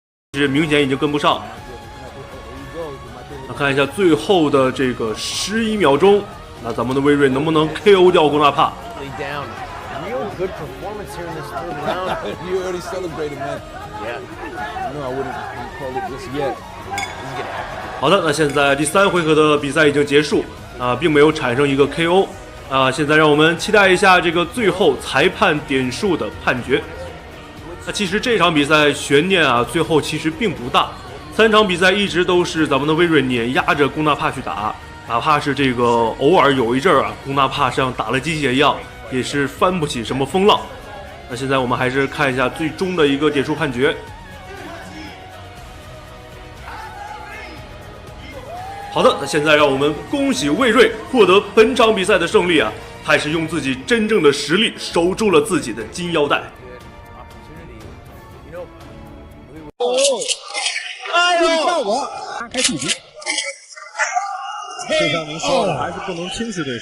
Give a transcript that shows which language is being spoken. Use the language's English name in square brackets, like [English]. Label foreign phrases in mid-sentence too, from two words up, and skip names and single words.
[Chinese] 是明显已经跟不上。那看一下最后的这个11秒鐘，那咱們的威瑞能不能 KO 掉龚納帕？ [English] Good performance here in this third round. You already celebrated, man. Yeah. No, I wouldn't call it just yet. [Chinese] 好的，那现在第3回合的比賽已經結束啊，並沒有產生一個 KO 啊。現在讓我們期待一下這個最後裁判點數的判決。那其實這場比賽懸念啊，最後其實並不大。3場比賽一直都是咱們的威瑞碾壓着龚納帕去打，哪怕是這個偶爾有一陣兒啊，龚納帕像打了雞血一樣。也是翻不起什麼風浪。那現在我們還是看一下最終的一個點數判決。好的，那現在讓我們恭喜魏睿獲得本場比賽的勝利啊！他是用自己真正的實力守住了自己的金腰帶。效果拉開距離，這上面說的還是不能輕視對手。